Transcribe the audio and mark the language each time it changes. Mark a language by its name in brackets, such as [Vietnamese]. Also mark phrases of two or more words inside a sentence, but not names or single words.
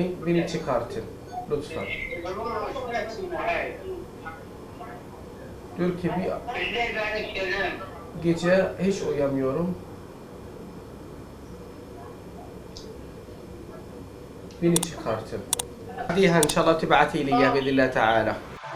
[Turkish] Beni çıkartın. Lütfen. Diyor ki bir gece hiç uyamıyorum. beni çıkartın. [Arabic] بعديها ان شاء الله تبعتي لي اياه باذن الله تعالى.